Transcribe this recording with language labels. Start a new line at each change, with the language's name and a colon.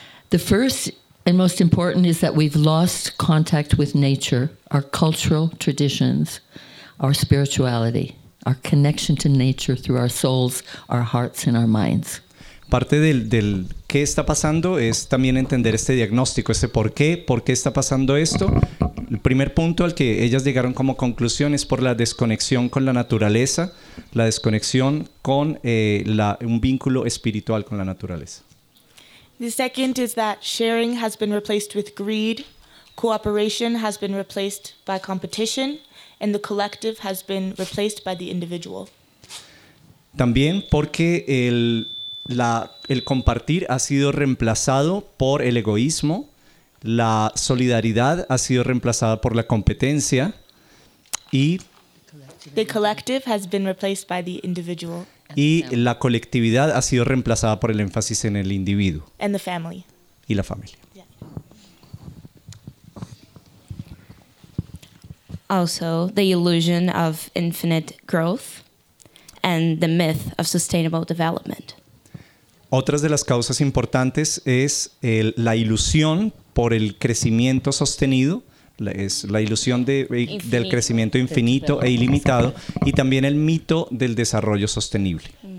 English: The first and most important is that we've lost contact with nature, our cultural traditions, our spirituality, our connection to nature through our souls, our hearts, and our minds.
Spanish: Parte del qué está pasando es también entender este diagnóstico, este por qué está pasando esto. El primer punto al que ellas llegaron como conclusión es por la desconexión con la naturaleza, la desconexión con un vínculo espiritual con la naturaleza.
English: The second is that sharing has been replaced with greed, cooperation has been replaced by competition, and the collective has been replaced by the individual.
Spanish: También porque el compartir ha sido reemplazado por el egoísmo, la solidaridad ha sido reemplazada por la competencia, y
English: the collective has been replaced by the individual.
Spanish: Y la colectividad ha sido reemplazada por el énfasis en el individuo.
English: And the family.
Spanish: Y la familia.
English: Yeah. Also, the illusion of infinite growth and the myth of sustainable development.
Spanish: Otras de las causas importantes es la ilusión por el crecimiento sostenido, es la ilusión del crecimiento infinito e ilimitado, y también el mito del desarrollo sostenible.